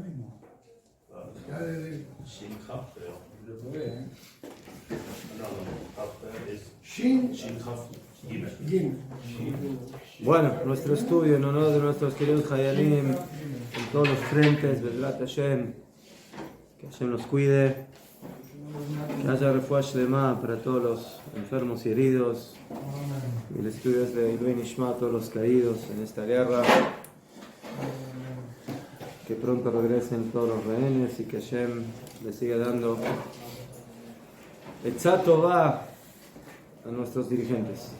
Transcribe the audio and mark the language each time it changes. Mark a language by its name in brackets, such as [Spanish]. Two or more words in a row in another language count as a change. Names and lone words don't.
[Spanish] Bueno, nuestro estudio en honor de nuestros queridos Hayalim en todos los frentes, [Hebrew] בעזרת השם, [Spanish] que Hashem los cuide, que haya [Hebrew] רפואה שלמה [Spanish] para todos los enfermos y heridos, y el estudio es de [Hebrew] עילוי נשמה [Spanish] a todos los caídos en esta guerra, que pronto regresen todos los rehenes y que Hashem les siga dando [Hebrew] עצה טובה [Spanish] a nuestros dirigentes.